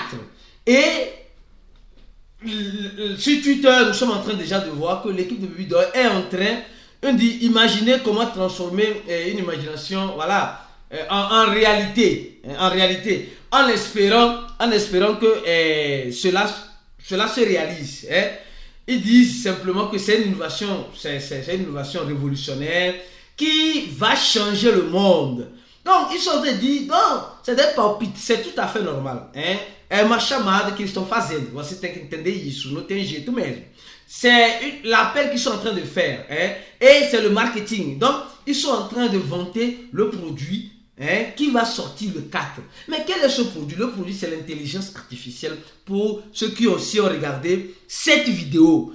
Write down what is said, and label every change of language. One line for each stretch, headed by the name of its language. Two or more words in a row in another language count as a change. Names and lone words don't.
French: Et sur Twitter, nous sommes en train déjà de voir que l'équipe de Baby Doge est en train d'imaginer comment transformer une imagination, voilà, en réalité, en espérant que cela se réalise. Ils disent simplement que c'est une innovation révolutionnaire qui va changer le monde. Donc, ils sont dit, non, c'est des palpites, c'est tout à fait normal.
Portuguese: É uma chamada que eles estão fazendo. Você tem que entender isso, não tem jeito mesmo.
French: C'est l'appel qu'ils sont en train de faire. Et c'est le marketing. Donc, ils sont en train de vanter le produit qui va sortir le 4. Mais quel est ce produit? Le produit, c'est l'intelligence artificielle pour ceux qui aussi ont regardé cette vidéo.